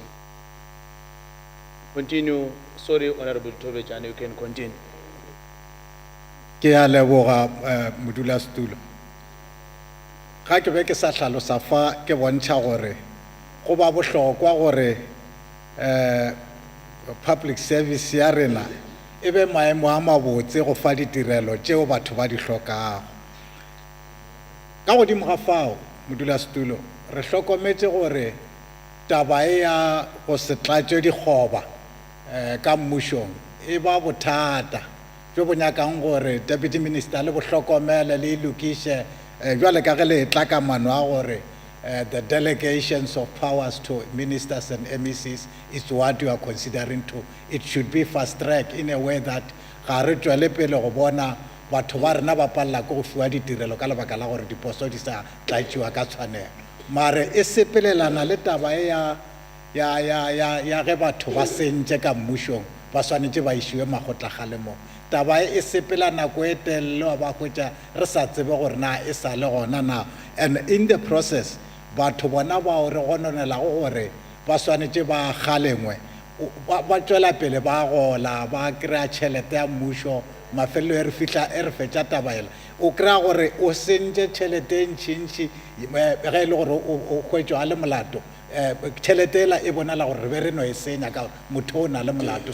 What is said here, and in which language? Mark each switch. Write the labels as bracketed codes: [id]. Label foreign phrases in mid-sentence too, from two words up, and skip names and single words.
[en] Continue. Sorry, Honorable Tobejan, you can continue. [nso] Ke a leboga modulasetulo. Ga ke be ke sa hlalosa fa ke bontšha gore go ba bohlokwa gore [en] public service [nso] ya rena e be maemo a mabotse go fa ditirelo tšeo batho ba di hlokago. Ka godimo ga fao modulasetulo re hlokometse gore taba e ya go se tlatše dikgoba ka mmušong e ba bothata jo bo nyakang gore [en] Deputy Minister [nso] le bo hlokomele le lokiše jwale ka ge le tla ka mano a gore [en] the delegations of powers to ministers and MECs is what you are considering to. It should be fast track in a way that [nso] ga re tšwele pele go bona batho ba rena ba palela ko go fiwa ditirelo ka lebaka la gore diposo di sa tlatšiwa ka tshwanelo. Mare e sepelelana le taba e ya ge batho ba sentše ka mmušong ba swanetše ba išiwe makgotlakgalemo. Taba e sepela nako e telele ba hwetša re sa tsebe gore na e sa le gona na. [en] And in the process [nso] batho bona bao re gononelago gore ba swanetše ba kgalengwe ba tšwela pele ba gola ba kry-a tšhelete ya mmušo mafelelo e re fetša tabaela o kry-a gore o sentše tšhelete e ntšintši ge e le gore o hwetšwa le molato tšhelete ela e bonala gore re be re no e senya ka motho o na le molato.